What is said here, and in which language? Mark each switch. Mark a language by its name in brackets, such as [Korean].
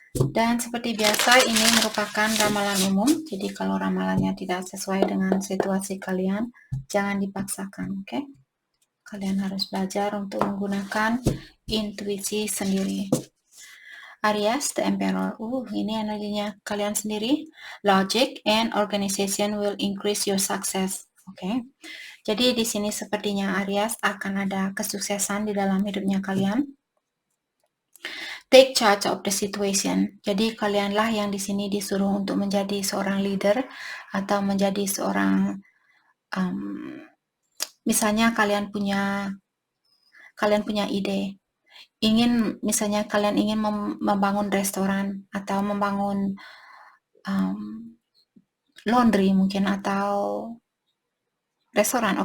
[Indonesian] Dan seperti biasa, ini merupakan ramalan umum. Jadi kalau ramalannya tidak sesuai dengan situasi kalian, jangan dipaksakan, oke? Kalian harus belajar untuk menggunakan intuisi sendiri. Aries, the Emperor. Ini energinya kalian sendiri. [English] Logic and organization will increase your success. Oke. [Indonesian] Jadi di sini sepertinya Aries akan ada kesuksesan di dalam hidupnya kalian. [English] Take charge of the situation. [Indonesian] Jadi kalianlah yang di sini disuruh untuk menjadi seorang leader atau menjadi seorang misalnya kalian punya ide, misalnya kalian ingin membangun restoran atau membangun laundry mungkin atau restoran.